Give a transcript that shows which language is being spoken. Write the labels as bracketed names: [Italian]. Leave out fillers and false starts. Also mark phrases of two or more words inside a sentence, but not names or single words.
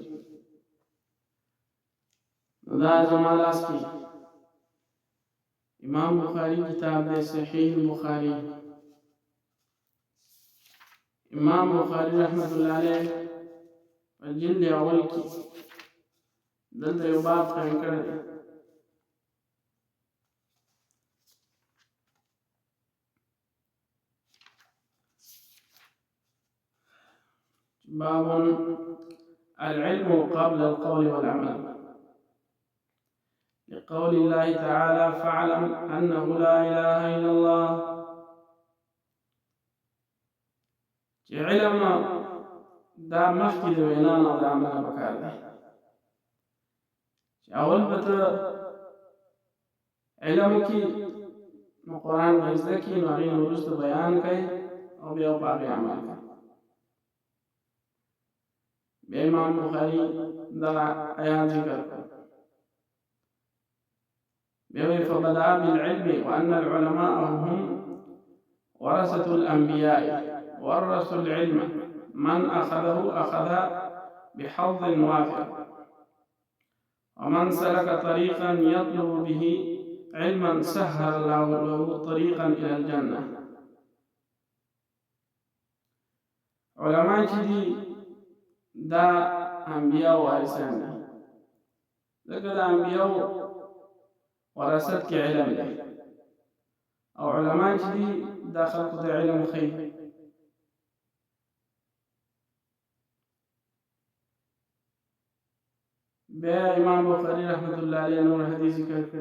[Pashto] دا زما لاس کې امام بخاری کتاب دی صحیح البخاری. امام بخاری [Arabic] رحمت الله علیه [Pashto] په جلد اول کې دلته یو باب قائم کړی دی. [Arabic] باب العلم قبل القول والعمل، لقول الله تعالى فاعلم أنه لا إله إلا الله. [Pashto] چې علم دا مخکې د وینا نه د عمل پکار دی. چې اول به ته علم وکړي نو قرآن به زده کړي، نو هغې نه وروسته بیان کوي او بیا په هغې عمل کوي. بیا امام بخاري دغه آیات ذکر کړ. [Arabic] فبدأ بالعلم وأن العلماء هم ورثة الأنبياء ورثوا العلم من أخذه أخذ بحظ وافر ومن سلك طريقا يطلب به علما سهل الله له طريقا إلى الجنة. [Pashto] علماء جدي دا أنبياء وارثان دي، ذكر أنبياء وراثت کې علم دی او علما چې دي دا خلکو ته علم ښیي. بیا امام بخاري [Arabic] رحمت الله علیه [Pashto] نور حدیث ذکر کړي.